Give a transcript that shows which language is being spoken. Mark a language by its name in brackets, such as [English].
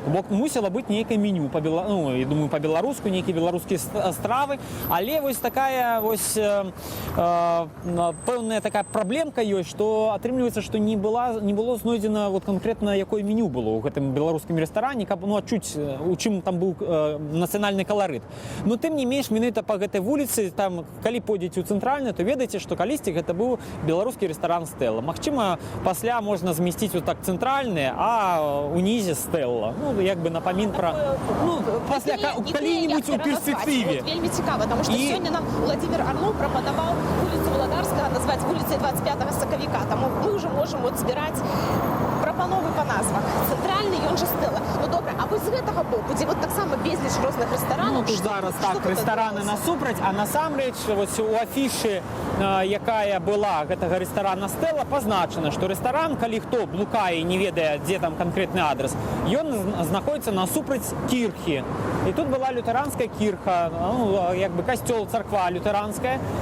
[Belarusian] Бо мусіла быць нейкае меню, ну, я думаю, па-беларуску, нейкія беларускія стравы, але вось такая вось пэўная такая праблемка ёсць, што атрымліваецца, што не было знойдзена вот канкрэтна якое меню было ў гэтым беларускім рэстаране, каб ну, адчуць, у чым там быў нацыянальны каларыт. Но тым не менш, менавіта па гэтай вуліцы, там, калі пойдзеце ў цэнтральны, то ведаеце, што калісьці гэта быў беларускі рэстаран «Стэлла». Магчыма, пасля можна змясціць вот так цэнтральны, а унізе «Стэлла». Ну, як бы напамін пра... Ну, пасля, калі-нибудь у перспектыве. Вот вельмі цікава, [Ukrainian] тому що сьогодні нам Владимир Орлов пропонував вулицю Володарського назвати вулицею 25 Сакавіка. Тому ми вже можемо от збирати прапановы по назвах. Центральний, [Belarusian] ён же [Ukrainian] «Стэлла». Ну добре, а ви [Belarusian] з гэтага боку, [Ukrainian] де от так само безліч розних ресторанів? [Belarusian] Ну, тут зараз так, рэстараны насупраць, а насамрэч вось у афішы, якая была гэтага рэстарана «Стэлла», пазначана, што рэстаран, калі хто блукае і не ведае, дзе там канкрэтны адрес, ён знаходіцца насупраць кірхі. І тут была лютэранская кірха, ну, як бы касцёл, царква лютэранская.